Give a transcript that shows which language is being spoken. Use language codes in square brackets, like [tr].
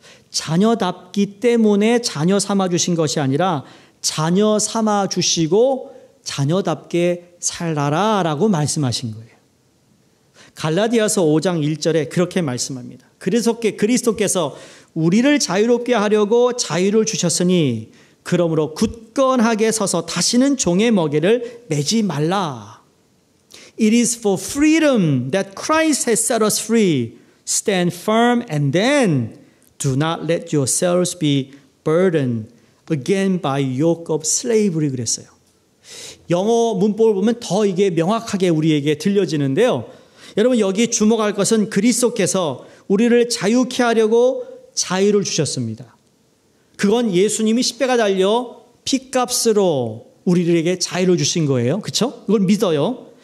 [ko] 자녀답기 때문에 자녀 삼아 주신 것이 아니라 자녀 삼아 주시고 자녀답게 살아라 라고 말씀하신 거예요. 갈라디아서 5장 1절에 그렇게 말씀합니다. 그리스도께서 우리를 자유롭게 하려고 자유를 주셨으니 그러므로 굳건하게 서서 다시는 종의 먹이를 매지 말라. [en] It is for freedom that Christ has set us free. Stand firm and then do not let yourselves be burdened again by yoke of slavery. [ko] 그랬어요. 영어 문법을 보면 더 이게 명확하게 우리에게 들려지는데요. 여러분, 여기 주목할 것은 그리스도께서 우리를 자유케 하려고 자유를 주셨습니다. 그건 예수님이 십자가 달려 피값으로 우리에게 자유를 주신 거예요. 그렇죠? 이걸 믿어요.